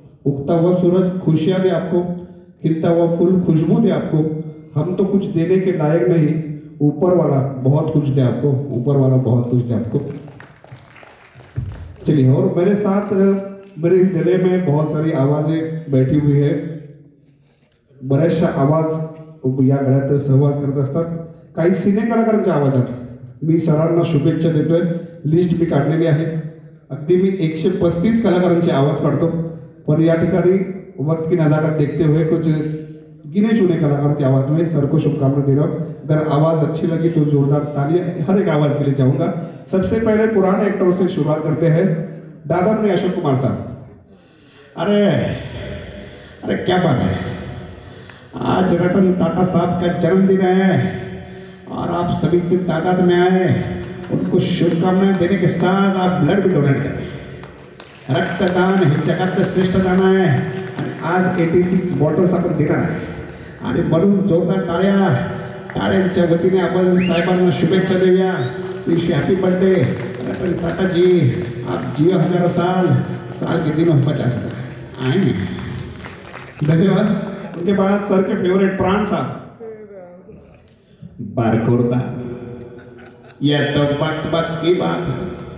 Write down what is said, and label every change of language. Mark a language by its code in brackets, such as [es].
[hi] उगता हुआ सूरज खुशियाँ दे आपको, खिलता हुआ फूल खुशबू दे आपको। हम तो कुछ देने के लायक नहीं, ऊपर वाला बहुत कुछ दे आपको, ऊपर वाला बहुत कुछ दे आपको। चलिए, और मेरे साथ मेरे इस गले में बहुत सारी आवाज़ें बैठी हुई है। [mr] बऱ्याचशा आवाज या गळ्यात सहवास करत असतात। काही सिने कलाकारांच्या आवाजात मी सरांना शुभेच्छा देतोय। लिस्ट मी काढलेली आहे, अगदी मी 135 कलाकारांचे आवाज काढतो, [hi] पर या ठिकाणी वक्त की नज़ाकत देखते हुए कुछ गिने चुने कलाकारों की आवाज़ में सर को शुभकामनाएं दे रहा हूँ। अगर आवाज़ अच्छी लगी तो जोरदार तालियां हर एक आवाज़ के लिए चाहूँगा। सबसे पहले पुराने एक्टरों से शुरुआत करते हैं। दादा अपने अशोक कुमार साहब। अरे क्या बात है, आज रतन टाटा साहब का जन्मदिन है और आप सभी की तादाद में आए, उनको शुभकामनाएं देने के साथ आप ब्लड भी डोनेट करें। [mr] रक्तदान हे जगातलं श्रेष्ठ दान आहे आणि आज 86 बॉटल्स आपण देणार आहे आणि म्हणून जोरदार टाळ्यांच्या वतीने आपण साहेबांना शुभेच्छा देऊया। [en] wish happy birthday [hi] Ratan Tata जी, आप जियो हजारों साल के दिनों 50 आएंगे। धन्यवाद। उनके बाद सर के फेवरेट प्राण साहब। बारकोरदा, यह तो वक्त की बात है।